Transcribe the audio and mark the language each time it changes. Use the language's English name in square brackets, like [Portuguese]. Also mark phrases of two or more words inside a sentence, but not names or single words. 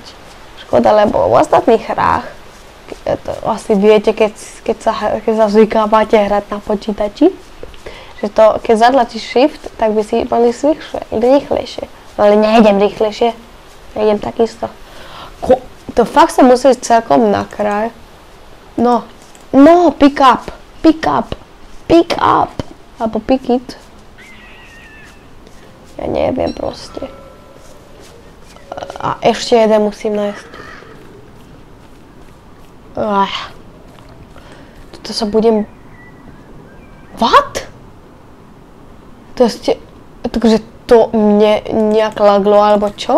[Slovak] Škoda, lebo v ostatných hrách, to asi viete, keď sa zvykávate hrať na počítači, že to, keď zatlačíš shift, tak by si mali rýchlejšie. No ale nejdem rýchlejšie, nejdem takisto. To fakt sa musí ísť celkom na kraj. No, [English] pick up, [Slovak] alebo [English] pick it. [Slovak] Ja neviem proste. A ešte jeden musím nájsť. Toto sa budem... [English] What? [Slovak] Takže to mne nejak laglo, alebo čo?